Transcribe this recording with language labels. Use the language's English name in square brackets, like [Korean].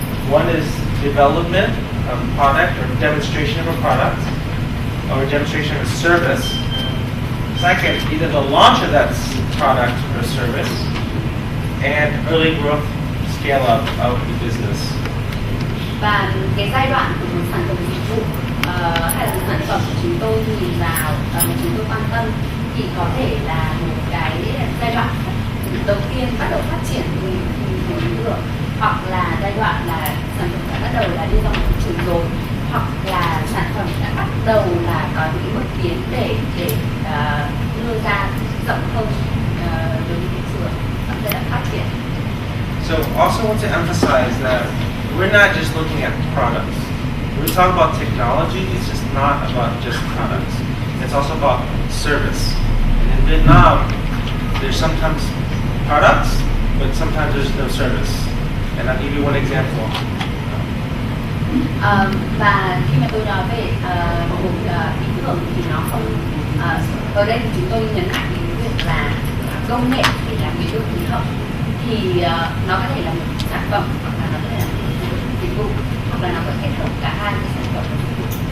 [English] One is development of a product or demonstration of a product or demonstration of a service. Second, either the launch of that product or service, and early growth scale up of the business. [Vietnamese] Và cái giai đoạn của một sản phẩm dịch vụ hay là một sản phẩm của chúng tôi nhìn vào mà chúng tôi quan tâm thì có thể là một cái giai đoạn đầu tiên bắt đầu phát triển từ ý tưởng, hoặc là giai đoạn là sản phẩm đã bắt đầu là đi vào thị trường rồi, hoặc là sản phẩm đã bắt đầu là có những bước tiến để đưa ra rộng hơn đối với thị trường và giai đoạn phát triển. [English] So also want to emphasize that we're not just looking at products. When we talk about technology, it's just not about just products. It's also about service. And in Vietnam, there's sometimes products, but sometimes there's no service. And I'll give you one example. [Vietnamese] Và khi mà tôi nói về một ý tưởng thì nó không ở đây thì chúng tôi nhấn mạnh đến việc là công nghệ để làm biến đổi khí hậu thì nó có thể là một sản phẩm, hoặc là nó có thể là một dịch vụ, hoặc là nó có thể hợp cả hai cái sản phẩm và dịch vụ.